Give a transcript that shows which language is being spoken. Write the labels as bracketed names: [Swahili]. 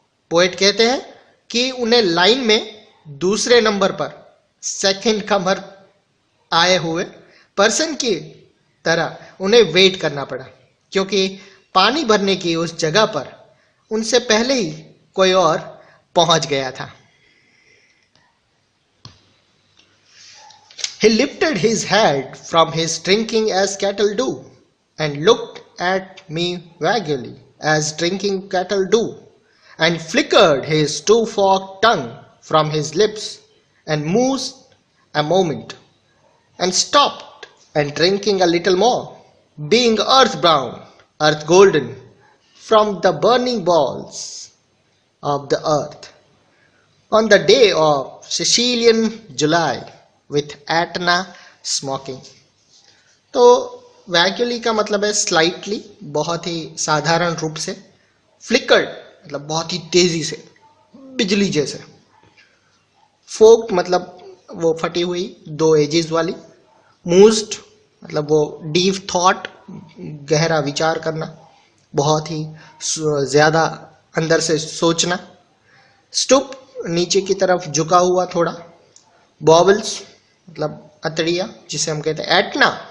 [Hindi] Poet कहते हैं कि उन्हें लाइन में दूसरे नंबर पर सेकंड कमर आए हुए पर्सन की तरह उन्हें वेट करना पड़ा, क्योंकि पानी भरने की उस जगह पर उनसे पहले ही कोई और पहुंच गया था। [English] He lifted his head from his drinking as cattle do, and looked at me vaguely as drinking cattle do, and flickered his two-forked tongue from his lips, and mused a moment, and stopped, and drinking a little more, being earth brown, earth golden, from the burning balls of the earth, on the day of Sicilian July, with Etna smoking. [Hindi] तो वैक्यूली का मतलब है slightly, बहुत ही साधारण रूप से, flickered मतलब बहुत ही तेजी से, बिजली जैसे, फोक्ड मतलब वो फटी हुई, दो एजेस वाली, मूज्ड मतलब वो डीप थॉट, गहरा विचार करना, बहुत ही ज्यादा अंदर से सोचना, स्टूप नीचे की तरफ झुका हुआ थोड़ा, बॉबल्स मतलब अतड़िया जिसे हम कहते हैं, एटना